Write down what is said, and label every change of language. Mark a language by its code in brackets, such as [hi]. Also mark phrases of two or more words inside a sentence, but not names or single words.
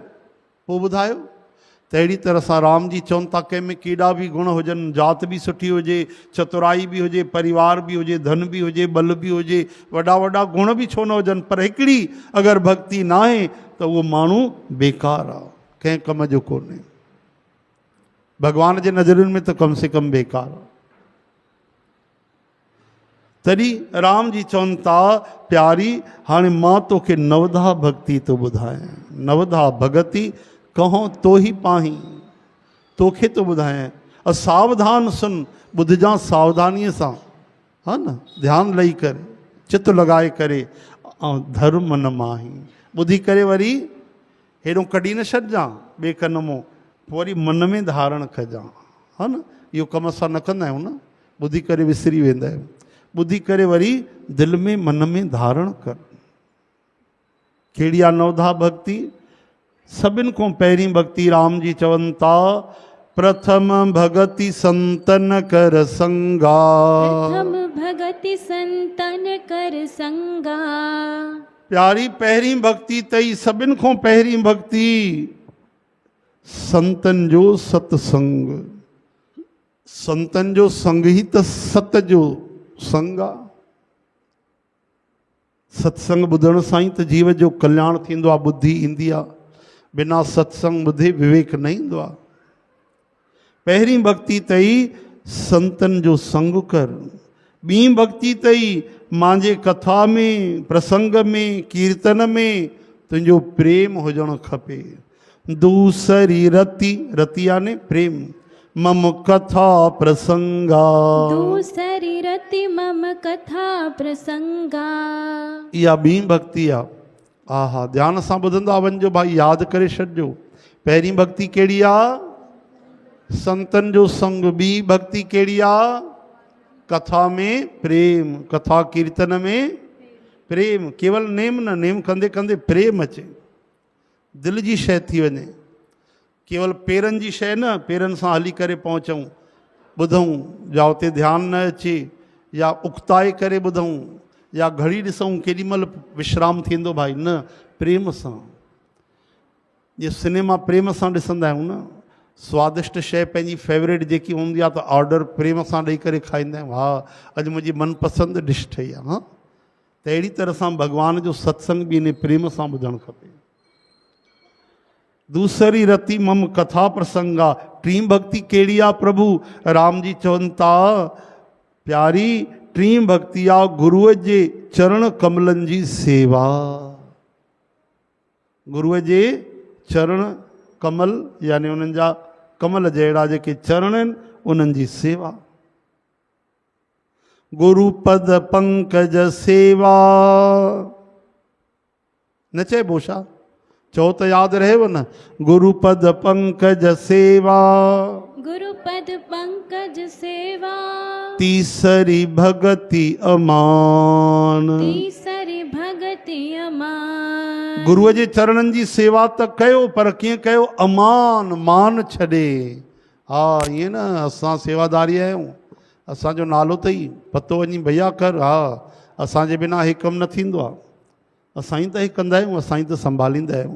[sd] पोइ ॿुधायो त अहिड़ी तरह सां राम जी चवनि था कंहिं में केॾा बि गुण हुजनि, जात बि सुठी हुजे, चतुराई बि हुजे, परिवार बि हुजे, धन बि हुजे, बल बि हुजे, वॾा वॾा गुण बि छो न हुजनि, पर हिकिड़ी अगरि भक्ति न आहे त उहो माण्हू बेकार आहे, कंहिं कम जो कोन्हे। भॻवान जे नज़रुनि में त कम से कम बेकार आहे। तॾहिं राम जी चवनि था प्यारी हाणे मां तोखे नवधा भक्ति थो ॿुधायां, [awa] नवधा भगति कहो तो ही पाही, [sd] तोखे थो ॿुधायां। [awa] सावधान सुन, [sd] ॿुधजां सावधानीअ सां, हा न, ध्यानु ॾेई करे चित लॻाए करे, ऐं [awa] धर्म न माही, [sd] ॿुधी करे वरी हेॾो कढी न छॾिजां ॿिए कन मां, वरी मन में धारण कजां, हा न। इहो कमु असां न कंदा आहियूं न, ॿुधी करे विसरी वेंदा आहियूं। ॿुधी करे वरी दिलि में मन में धारण कर। कहिड़ी आहे नवधा भक्ति? सभिनि खां पहिरीं भक्ति राम जी चवनि था [awa] प्रथम भगति संतन कर संगा, प्रथम भगति संतन कर संगा। [sd] प्यारी पहिरीं भक्ति तई, सभिनि खां पहिरीं भक्ति संतन जो सत्संग। संतन जो संग ही त सत जो संग आहे। सत्संग ॿुधण सां ई त जीव जो कल्याण थींदो आहे, बुद्धि ईंदी आहे। बिना सत्संग ॿुधे विवेक न ईंदो आहे। पहिरीं भक्ति तई संतन जो संग कर। ॿी भक्ति तई मुंहिंजे कथा में, प्रसंग में, कीर्तन में तुंहिंजो प्रेम हुजणु खपे। [awa] दूसरी रति, रति याने प्रेम, मम कथा प्रसंगा, दूसरी रति मम कथा प्रसंगा। [sd] इहा ॿी भक्ति आहे। हा ध्यान सां ॿुधंदा वञिजो भाई, यादि करे छॾिजो। पहिरीं भक्ति कहिड़ी आहे? संतन जो संग। ॿी भक्ति कहिड़ी आहे? कथा में प्रेम, कथा कीर्तन में प्रेम, केवल नेम न, नेम कंदे कंदे प्रेम अचे, दिल जी शइ थी वञे। केवल पेरनि जी शइ न, पेरनि सां हली करे पहुचूं, ॿुधूं या उते ध्यानु न अचे, या उकताए करे ॿुधूं, या घड़ी ॾिसूं केॾी महिल विश्राम थींदो भाई, न, प्रेम सां। जीअं सिनेमा प्रेम सां ॾिसंदा आहियूं न, स्वादिष्ट शइ पंहिंजी फेवरेट जेकी हूंदी आहे त ऑर्डर प्रेम सां ॾेई करे खाईंदा आहियूं। हा, अॼु मुंहिंजी मनपसंदि डिश ठही आहे। हा, त अहिड़ी तरह सां भॻवान जो सत्संग बि इन प्रेम सां ॿुधणु खपे। [awa] दूसरी रति मम कथा प्रसंगा, [sd] टीं भक्ति कहिड़ी आहे प्रभु? राम जी चवनि था प्यारी टीं भक्ति आहे गुरूअ जे चरण कमलनि जी सेवा। गुरूअ जे चरण कमल यानी उन्हनि जा कमल जहिड़ा जेके चरण आहिनि उन्हनि जी सेवा। [awa] गुरुपद पंकज सेवा, [sd] न चइबो छा? चओ त यादि रहेव न, [awa] गुरुपद पंकज सेवा, गुरुपद पंकज सेवा, तीसरी भगति अमान, तीसरी भगति अमान। [sd] गुरुअ जे चरणनि जी सेवा त कयो, पर कीअं कयो? अमान, मान छॾे। हा, ईअं न असां सेवादारी आहियूं, असांजो नालो अथई, पतो वञी भैया कर। हा, असांजे बिना हे कमु न थींदो आहे, असां ई त हे कंदा आहियूं, असां ई त संभालींदा आहियूं।